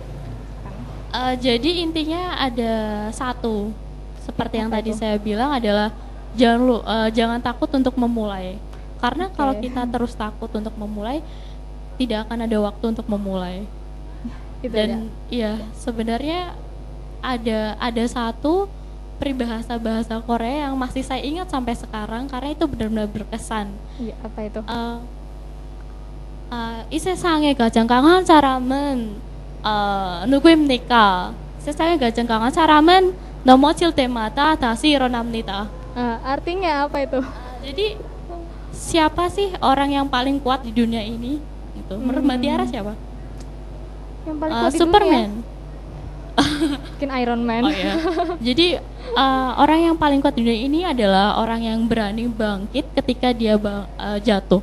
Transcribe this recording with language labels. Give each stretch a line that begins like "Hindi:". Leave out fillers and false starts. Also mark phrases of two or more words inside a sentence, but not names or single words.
Indonesian: Jadi intinya ada satu, seperti yang tadi saya bilang adalah jangan takut untuk memulai, karena kalau kita terus takut untuk memulai tidak akan ada waktu untuk memulai. Dan ya sebenarnya ada satu peribahasa bahasa Korea yang masih saya ingat sampai sekarang karena itu benar-benar berkesan. Iya, apa itu?
Korean: 이 세상에 가장 강한 사람은 누구입니까? 세상에 가장 강한 사람은 넘어질 때마다 다시 일어납니다.
Indonesian: Artinya apa itu? Jadi siapa sih orang yang paling kuat di dunia ini? Itu menurut Mbak Tiara siapa? Yang paling kuat di Superman. Mungkin Iron Man. Oh ya. Jadi orang yang paling kuat di dunia ini adalah orang yang berani bangkit ketika dia jatuh.